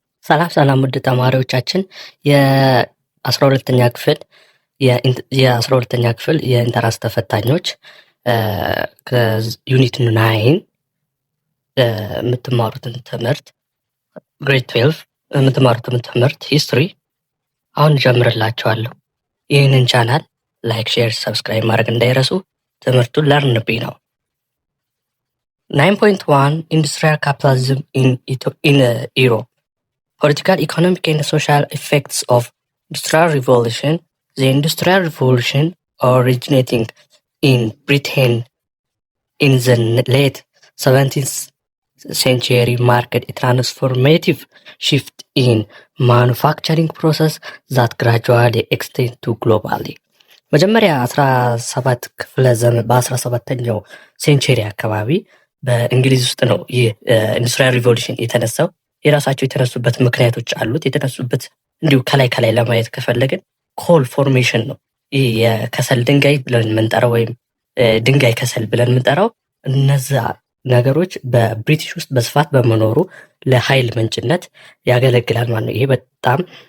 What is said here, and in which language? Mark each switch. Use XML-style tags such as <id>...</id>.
<am>ሰላም ውድ ተማሪዎቻችን የ12ኛ ክፍል የ12ኛ ክፍል የኢንተራንስ ተፈታኞች ከዩኒት 9 የምትማሩትን ትምህርት ግሬድ 12 የምትማሩትን ትምህርት ሂስትሪ አሁን ጀምርላችኋለሁ። ይህንን ቻናል ላይክ፣ ሼር፣ ሰብስክራይብ ማድረግ እንዳይረሱ። ትምህርቱን ለርን ቢ ነው።</am> <en>9.1 ኢንዱስትሪያል ካፒታሊዝም ኢን ኢሮፕ Political, economic, and social effects of Industrial Revolution. The Industrial Revolution, originating in Britain in the late 17th century, marked a transformative shift in manufacturing process that gradually extended to globally.</en> <am>መጀመሪያ 17 ክፍለ ዘመን በ17ኛው ሴንቸሪ አካባቢ በእንግሊዝ ውስጥ ነው ይህ ኢንዱስትሪያል ሪቮሉሽን የተነሳው። የራሳቸው የተነሱበት ምክንያቶች አሉት። የተነሱበት እንዲሁ ከላይ ለማየት ከፈለግን ኮል ፎርሜሽን ነው። ይህ የከሰል ድንጋይ ብለን የምንጠራው ወይም ድንጋይ ከሰል ብለን የምንጠራው እነዛ ነገሮች በብሪቲሽ ውስጥ በስፋት በመኖሩ ለኃይል ምንጭነት ያገለግላል ማለት ነው። ይሄ በጣም</am>